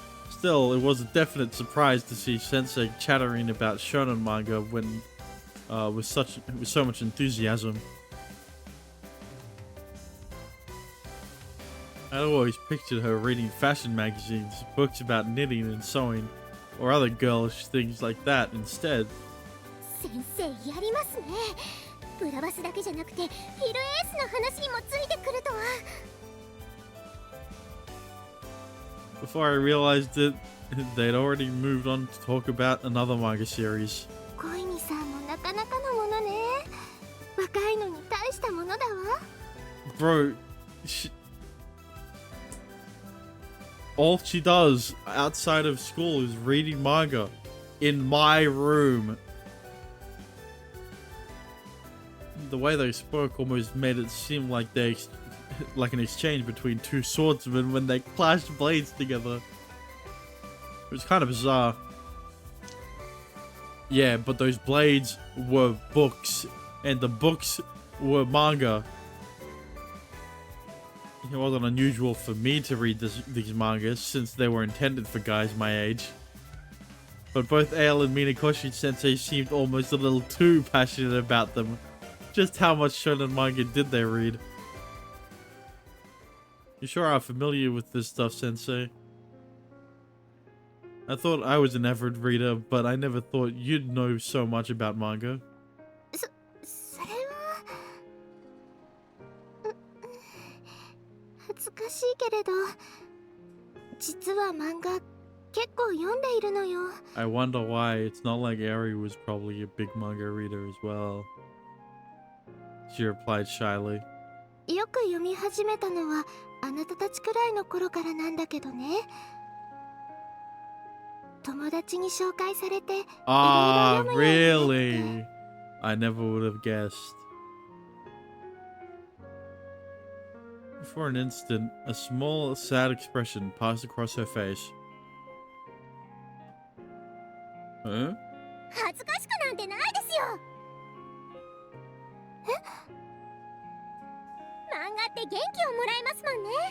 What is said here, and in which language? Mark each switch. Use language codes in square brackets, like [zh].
[en] Still, it was a definite surprise to see Sensei chattering about shonen manga when with so much enthusiasm. I'd always pictured her reading fashion magazines, books about knitting and sewing, or other girlish things like that instead. [ja] 先生やりますね。ブラバスだけじゃなくてフィルエースの話にもついてくるとは。 [en] Before I realized it, they'd already moved on to talk about another manga series. [ja] 小泉さんもなかなかのものね。若いのに大したものだわ。 [en] Bro, all she does outside of school is reading manga in my room. The way they spoke almost made it seem like like an exchange between two swordsmen when they clashed blades together. It was kind of bizarre. Yeah, but those blades were books, and the books were manga. It wasn't unusual for me to read these mangas, since they were intended for guys my age. But both Ale and Minakoshi Sensei seemed almost a little too passionate about them. Just how much shonen manga did they read? You sure are familiar with this stuff, Sensei. I thought I was an avid reader, but I never thought you'd know so much about manga. [ja] それは恥ずかしいけれど、実は漫画結構読んでいるのよ。 [en] I wonder why. It's not like Eri was probably a big manga reader as well. She replied shyly. [ja] よく読み始めたのはあなたたちくらいの頃からなんだけどね。友達に紹介されていろいろ読むようになって。 [en] Really? I never would have guessed. For an instant, a small, sad expression passed across her face. Huh? [ja] 恥ずかしくなんてないですよ。漫画って元気をもらえますもんね。